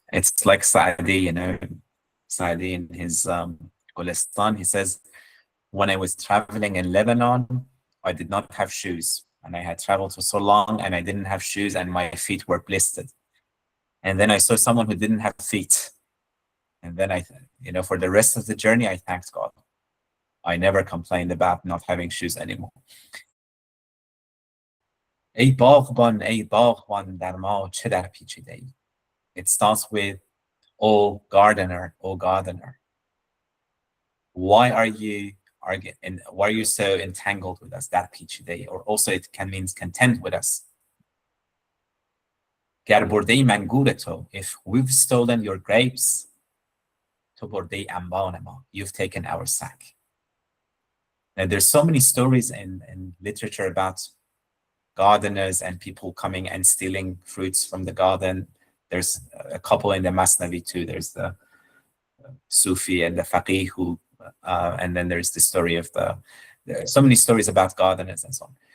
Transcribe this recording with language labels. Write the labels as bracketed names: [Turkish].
[English] It's like Saadi, you know, Saadi in his Gulistan, he says, when I was traveling in Lebanon, I did not have shoes. And I had traveled for so long and I didn't have shoes and my feet were blistered. And then I saw someone who didn't have feet. And then for the rest of the journey, I thanked God. I never complained about not having shoes anymore. [Persian] ای باغبان در ما چه در پیچیده ای. [English] It starts with, O gardener, why are you so entangled with us, [Persian] در پیچیده ای? [English] Or also it can mean content with us. [Persian] گر برده ای منگور تو, [English] if we've stolen your grapes, [Persian] تو برده ای انبان ما, [English] you've taken our sack. Now there's so many stories in literature about gardeners and people coming and stealing fruits from the garden. There's a couple in the Masnavi too. There's the Sufi and the Faqih who, and then there's the story of so many stories about gardeners and so on.